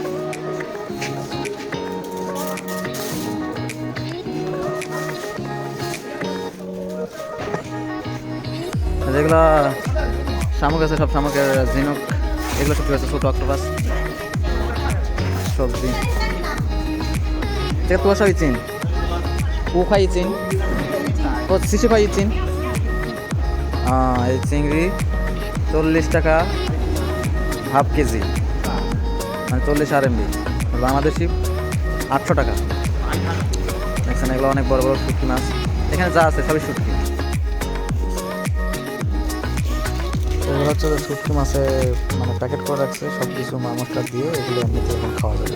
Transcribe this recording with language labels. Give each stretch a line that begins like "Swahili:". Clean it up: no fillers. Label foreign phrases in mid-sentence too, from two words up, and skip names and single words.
Bangla: যেগুলো শামুক আছে, সব শামুকের ঝিনুক, এগুলো শুটকি আছে, ছোট অক্টোপাস, সবজি।
Chinese: 这个多少一斤？5块一斤，
Bangla: ও
Chinese: 40块一斤。
Bangla: এই চিংড়ি 40 টাকা হাফ কেজি, মানে 40 RMB, বাংলাদেশি 800 টাকা। দেখছেন, এগুলো অনেক বড় বড় শুটকি মাছ। এখানে যা আছে সবই শুটকি। এগুলো হচ্ছে যে শুটকি মাছে মানে প্যাকেট করে রাখছে, সব কিছু মশলা দিয়ে, এগুলো এমনিতে এখন খাওয়া যাবে।